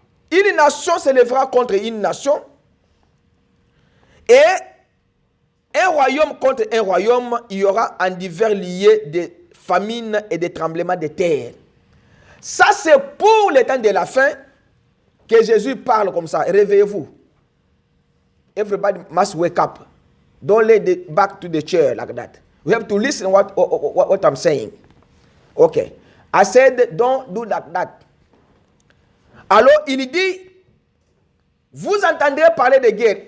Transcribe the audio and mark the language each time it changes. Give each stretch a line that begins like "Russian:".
French: Une nation s'élèvera contre une nation, et un royaume contre un royaume, il y aura en divers liés des famines et des tremblements de terre. Ça, c'est pour le temps de la fin que Jésus parle comme ça. Réveillez-vous.
English: Everybody must wake up. Don't lay back to the chair like that. We have to listen what I'm saying. Okay. I said, don't do like that.
French: Alors, il dit, vous entendrez parler de guerre.